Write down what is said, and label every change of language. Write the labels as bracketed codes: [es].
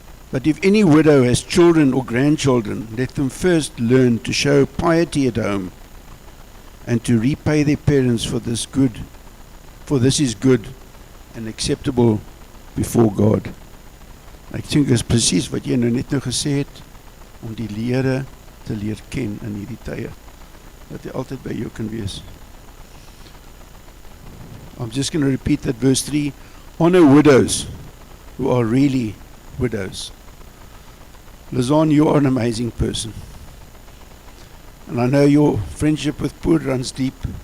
[en] But if any widow has children or grandchildren, let them first learn to show piety at home and to repay their parents for this is good and acceptable before God. [af] Ek dink dit is presies wat jy net gesê het, om die Here te leer ken in hierdie tye, dat hy altyd by jou kan wees. [en] I'm just going to repeat that verse 3. Honor widows who are really widows. Lausanne, you are an amazing person. And I know your friendship with Poor runs deep.